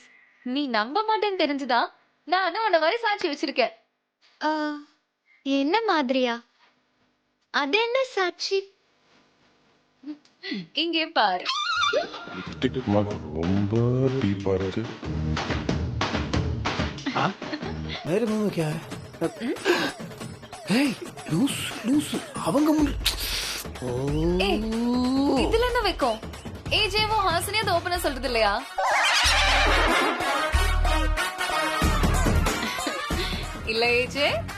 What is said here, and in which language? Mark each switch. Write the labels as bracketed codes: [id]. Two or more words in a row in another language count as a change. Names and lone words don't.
[ta] நீ நம்ப மாட்டேன்னு தெரிஞ்சுதா நானும் உன்ன மாதிரி சாட்சி வச்சிருக்கேன். என்ன மாதிரியா? அது என்ன சாட்சி? இங்கே பாரு. ரொம்ப டீப்பா இருக்கு. [hi] मेरे मुंह में क्या है? [ta] ஏய் [en] loose loose [ta] அவங்க முன். ஏய் இதுல என்ன வைக்கும்? ஏஜேவும் ஹாசினியா அது ஓபனா சொல்றது இல்லையா? இல்ல ஏஜே?